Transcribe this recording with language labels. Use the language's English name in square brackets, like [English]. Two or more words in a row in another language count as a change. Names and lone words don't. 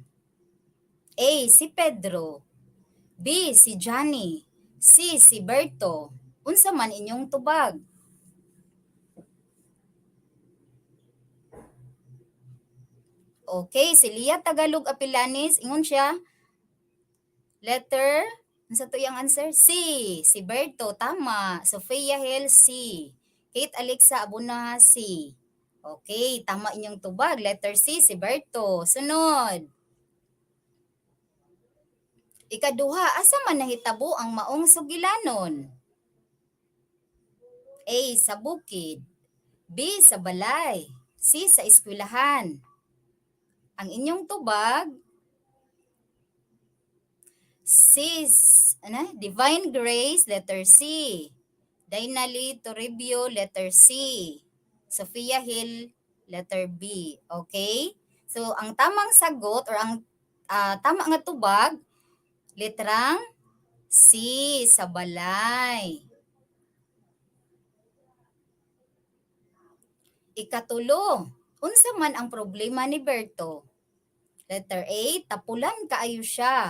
[Cebuano] A. Si Pedro. B. Si Johnny. C. Si Berto. Unsa man inyong tubag? Okay, si Lia Tagalog Apilanis, ingon siya. Letter, unsa to yung answer? C. Si Berto, tama. Sofia Hill, C. Kate Alexa Abuna, C. Okay, tama inyong tubag. Letter C, si Berto. Sunod. Ikaduha, asa man nahitabo ang maong sugilanon? A. Sa bukid. B. Sa balay. C. Sa eskwelahan. Ang inyong tubag, C. Divine Grace, letter C. Dainali Toribio, letter C. Sophia Hill, letter B. Okay? So, [Filipino] ang tamang sagot [Cebuano] or ang tama nga tubag, letrang C, sa balay. Ikatulo, unsa man ang problema ni Berto? Letter A, tapulan kaayo siya.